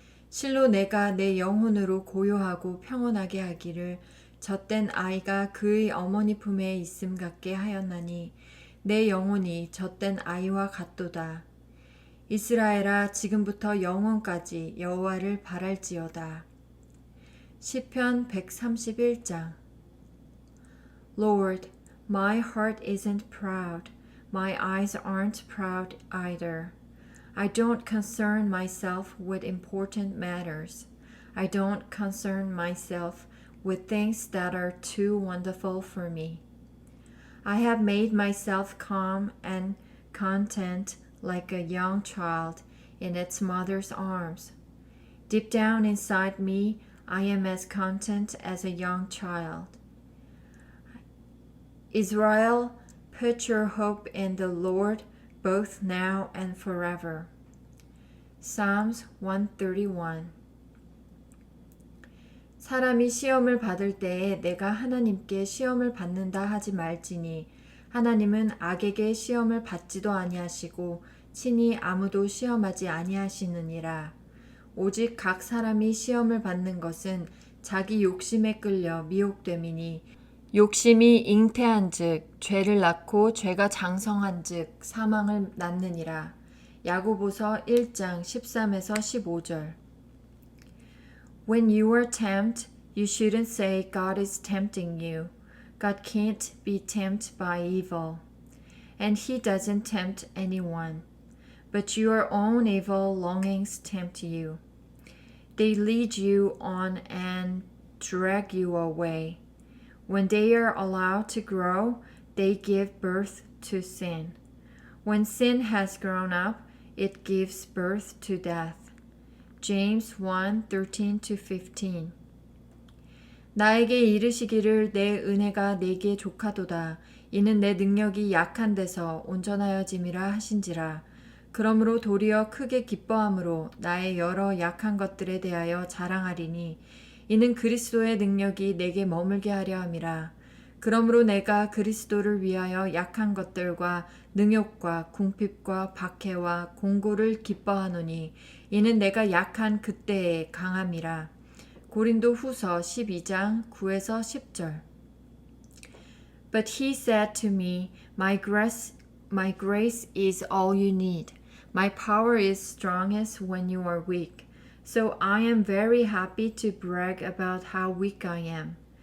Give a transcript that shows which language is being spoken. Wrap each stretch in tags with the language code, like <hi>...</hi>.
<ko>실로 내가 내 영혼으로 고요하고 평온하게 하기를 젖된 아이가 그의 어머니 품에 있음 같게 하였나니 내 영혼이 젖된 아이와 같도다. 이스라엘아 지금부터 영원까지 여호와를 바랄지어다. 시편 131장</ko> <en>Lord, my heart isn't proud. My eyes aren't proud either. I don't concern myself with important matters. I don't concern myself with things that are too wonderful for me. I have made myself calm and content like a young child in its mother's arms. Deep down inside me, I am as content as a young child. Israel, put your hope in the Lord both now and forever. Psalms 131</en> <ko>사람이 시험을 받을 때에 내가 하나님께 시험을 받는다 하지 말지니 하나님은 악에게 시험을 받지도 아니하시고 친히 아무도 시험하지 아니하시느니라. 오직 각 사람이 시험을 받는 것은 자기 욕심에 끌려 미혹됨이니 욕심이 잉태한즉 죄를 낳고 죄가 장성한즉 사망을 낳느니라. 야고보서 1장 13에서 15절</ko> <en>When you are tempted, you shouldn't say God is tempting you. God can't be tempted by evil, and He doesn't tempt anyone. But your own evil longings tempt you. They lead you on and drag you away. When they are allowed to grow, they give birth to sin. When sin has grown up, it gives birth to death. James 1:13-15</en> <ko>나에게 이르시기를 내 은혜가 내게 족하도다. 이는 내 능력이 약한 데서 온전하여짐이라 하신지라. 그러므로 도리어 크게 기뻐함으로 나의 여러 약한 것들에 대하여 자랑하리니 이는 그리스도의 능력이 내게 머물게 하려 함이라. 그러므로 내가 그리스도를 위하여 약한 것들과 능욕과 궁핍과 박해와 공고를 기뻐하노니 이는 내가 약한 그때에 강함이라. 고린도 후서 12장 9에서 10절</ko> <en>But he said to me, My grace is all you need. My power is strongest when you are weak. So I am very happy to brag about how weak I am.</en>